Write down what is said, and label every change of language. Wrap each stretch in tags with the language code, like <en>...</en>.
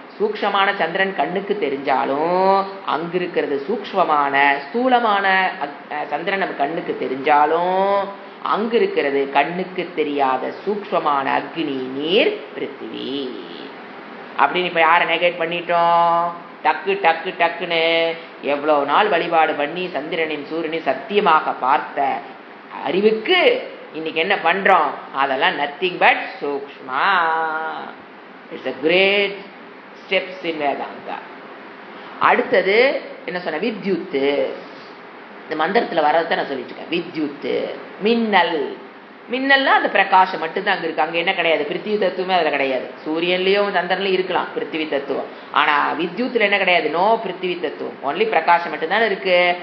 <ta>சூக்ஷ்மமான சந்திரன் கண்ணுக்கு தெரிஞ்சாலும் அங்க இருக்கிறது சூக்ஷ்மமான ஸ்தூலமான சந்திரன் நம்ம கண்ணுக்கு தெரிஞ்சாலும் அங்க இருக்கிறது கண்ணுக்கு தெரியாத சூக்ஷ்மமான அக்னி நீர் பிருத்திவி அப்படின்னு இப்ப யாரை நெகேட் பண்ணிட்டோம். டக்கு டக்கு டக்குன்னு எவ்வளவு நாள் வழிபாடு பண்ணி சந்திரனின் சூரியனை சத்தியமாக பார்த்த அறிவுக்கு இன்னைக்கு என்ன பண்றோம், அதெல்லாம்</ta> <en>nothing but</en> <ta>சூக்ஷ்மா.</ta> <en>It's a great steps in Vedanta.</en> <ta>அடுத்தது என்ன சொன்ன, வித்யுத்து. இந்த மந்திரத்துல வர்றதை நான் சொல்லிட்டு இருக்கேன். வித்யுத்து மின்னல். மின்னல்னா அந்த பிரகாசம் மட்டும்தான் அங்க இருக்கு, அங்க என்ன கிடையாது, பிருத்திவி தத்துவமே அதுல கிடையாது. சூரியன்லயும் சந்திரன்லயும் இருக்கலாம் பிருத்திவி தத்துவம், ஆனா வித்யுத்துல என்ன கிடையாது, நோ பிருத்திவி தத்துவம், ஒன்லி பிரகாசம் மட்டும்தான் இருக்கு.</ta>